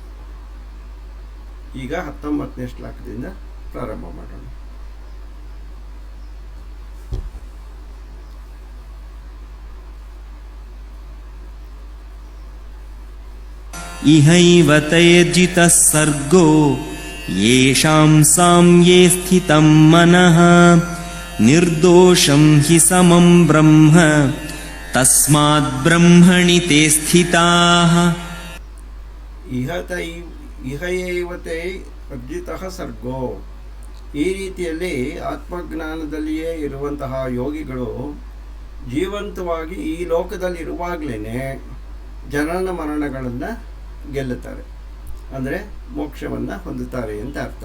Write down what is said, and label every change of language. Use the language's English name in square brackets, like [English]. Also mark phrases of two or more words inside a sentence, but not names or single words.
[Kannada] ಈಗ 19ನೇ ಶ್ಲೋಕದಿಂದ ಪ್ರಾರಂಭ ಮಾಡೋಣ. [Sanskrit] ಇಹೈವ ತೈರ್ಜಿತಃ ಸರ್ಗೋ ಯೇಷಾಂ ಸಾಮ್ಯೇ ಸ್ಥಿತಂ ಮನಃ ನಿರ್ದೋಷಂ ಹಿ ಸಮಂ ಬ್ರಹ್ಮ ತಸ್ಮಾತ್ ಬ್ರಹ್ಮಣಿ ತೇ ಸ್ಥಿತಾಃ. ಇಹ ಏವ ತೇ ಅರ್ಜಿತಃ ಸರ್ಗೋ. [Kannada] ಈ ರೀತಿಯಲ್ಲಿ ಆತ್ಮಜ್ಞಾನದಲ್ಲಿಯೇ ಇರುವಂತಹ ಯೋಗಿಗಳು ಜೀವಂತವಾಗಿ ಈ ಲೋಕದಲ್ಲಿ ಇರುವಾಗಲೇ ಜನನ ಮರಣಗಳನ್ನು ಗೆಲ್ಲುತ್ತಾರೆ. ಅಂದರೆ ಮೋಕ್ಷವನ್ನು ಹೊಂದುತ್ತಾರೆ ಅಂತ ಅರ್ಥ.